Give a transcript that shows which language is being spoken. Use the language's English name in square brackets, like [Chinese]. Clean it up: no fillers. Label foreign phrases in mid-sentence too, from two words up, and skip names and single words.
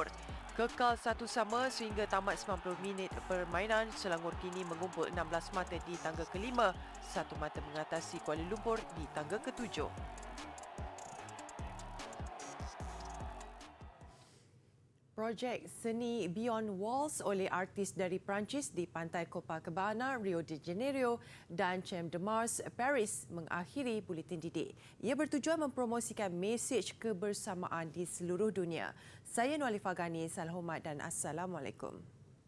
[Malay] Kekal 1-1 sehingga tamat 90 minit permainan, Selangor kini mengumpul 16 mata di tangga ke-5, satu mata mengatasi Kuala Lumpur di tangga ke-7. Projek seni Beyond Walls oleh artis dari Perancis di Pantai Copacabana, Rio de Janeiro dan Champ de Mars, Paris mengakhiri buletin didik. Ia bertujuan mempromosikan mesej kebersamaan di seluruh dunia. Saya Nualifah Ghani, salam hormat dan Assalamualaikum.